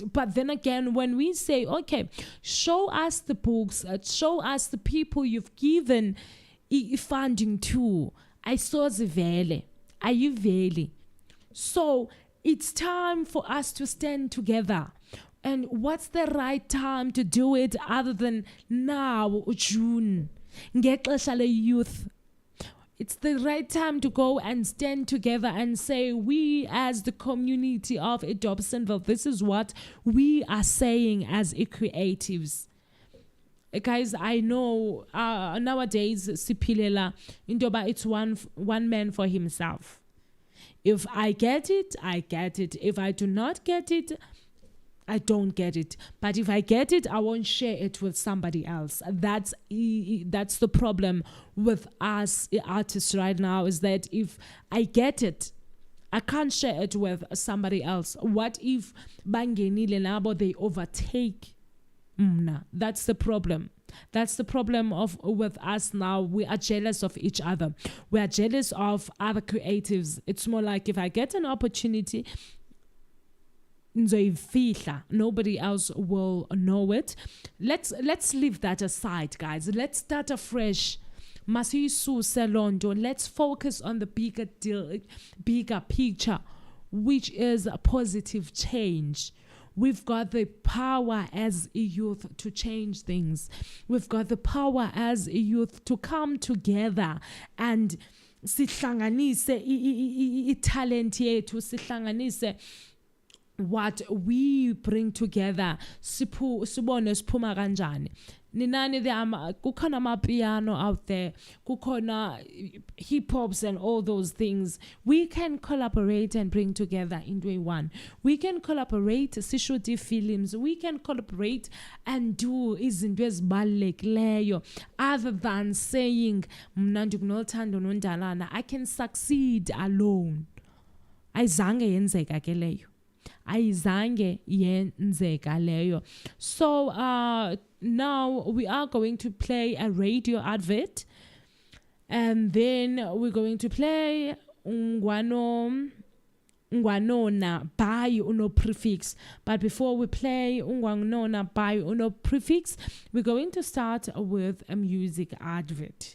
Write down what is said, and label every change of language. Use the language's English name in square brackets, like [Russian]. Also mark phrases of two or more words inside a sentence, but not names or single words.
[English] But then again, when we say, okay, show us the books, show us the people you've given funding to, I saw the vele. Are you vele? So it's time for us to stand together. And what's the right time to do it other than now, June? [Xhosa] Ngexesha le-youth. [English] It's the right time to go and stand together and say, we as the community of Dobsonville, this is what we are saying as creatives. Guys, I know nowadays Sipilela Indoba, it's one man for himself. If I get it, I get it. If I do not get it, I don't get it. But if I get it, I won't share it with somebody else. That's the problem with us artists right now, is that if I get it, I can't share it with somebody else. What if [Zulu] bangenile nabo [English] they overtake? That's the problem. That's the problem with us now. We are jealous of each other. We are jealous of other creatives. It's more like, if I get an opportunity, nobody else will know it. Let's leave that aside, guys. Let's start afresh. Let's focus on the bigger picture, which is a positive change. We've got the power as a youth to change things. We've got the power as a youth to come together and [Zulu] sihlanganise talent yethu, sihlanganise [English] what we bring together. [Zulu] Sibone siphuma kanjani. Ninani kukhona amapiano [English] out there, kukhona hip hops and all those things. We can collaborate and bring together into one. We can collaborate, [Zulu] sishuti films. [English] We can collaborate and do [Xhosa] izinto ezibalulekileyo, [English] other than saying [Xhosa] mna ndikunothando nondalana. [English] I can succeed alone. [Zulu] Ayizange yenzeka ke leyo. Ayizange yenzeka leyo. [English] So now we are going to play a radio advert, and then we're going to play Ungwanona by uno prefix. But before we play Ungwanona by uno prefix, we're going to start with a music advert.